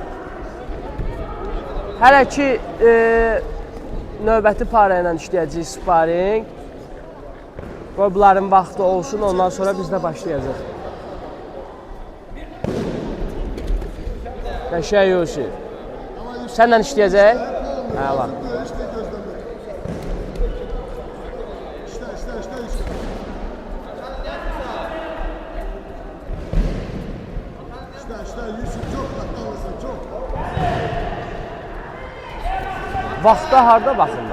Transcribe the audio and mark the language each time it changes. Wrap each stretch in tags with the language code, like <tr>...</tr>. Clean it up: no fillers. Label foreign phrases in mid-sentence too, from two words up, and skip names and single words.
<az>Hələ ki növbəti para ilə işləyəcəyik sparing. Qoy bunların vaxtı olsun, ondan sonra biz də başlayacağıq. Qəşəng Yusuf. Sənlə işləyəcək? Hə, var.</az> <tr>İşte Yusuf çok katlanırsan çok.</tr> <az>Vaxtda harda baxırlar?</az>